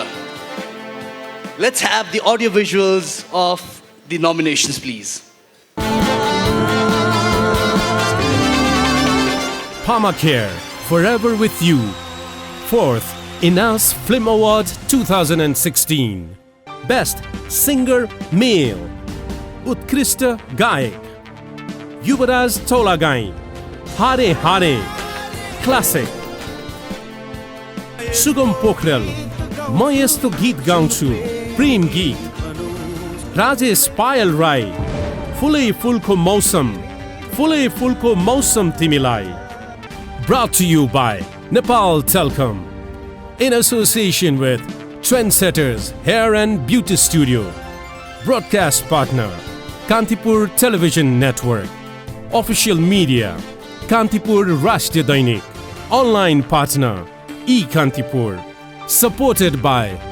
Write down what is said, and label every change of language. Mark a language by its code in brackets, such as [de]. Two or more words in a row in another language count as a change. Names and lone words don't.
[en] Let's have the audio visuals of the nominations, please. Pharmacare, forever with you. 4th INAS Film Award 2016. Best Singer Male. [ne] उत्कृष्ट गायक. Yuvaraj Tolagai. Hare Hare. [en] Classic. Sugam Pokhrel. [ne] म यस्तो गीत गाउँछु प्रेम गीत राजेश पायल राई फुलै फुलको मौसम तिमीलाई [en] brought to you by Nepal Telcom in association with Trendsetters Hair and Beauty Studio, broadcast partner Kantipur Television Network, official media Kantipur Rashtriya Dainik, online partner eKantipur, supported by